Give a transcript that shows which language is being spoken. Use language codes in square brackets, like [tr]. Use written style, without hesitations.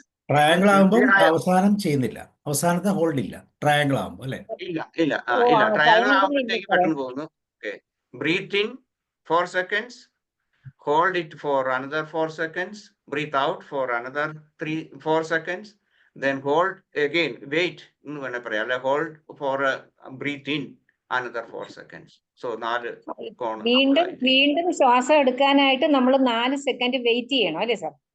[ml] Triangle ആകുമ്പോൾ അവസാനം ചെയ്യുന്നില്ല, അവസാനത്തെ ഹോൾഡ് ഇല്ല. ട്രയാങ്കിൾ ആകുമ്പോൾ അല്ലെ? ഇല്ല. ട്രയാങ്കിൾ ആകുമ്പോഴത്തേക്ക് പെട്ടെന്ന് പോകുന്നു. [en] Breathe in 4 seconds, hold it for another 4 seconds, breathe out for another 4 seconds, then hold again, wait, hold for breathe in another 4 seconds. So 4 [ml] വീണ്ടും ശ്വാസം എടുക്കാനായിട്ട് നമ്മൾ 4 സെക്കൻഡ് വെയിറ്റ് ചെയ്യണം അല്ലേ സാർ?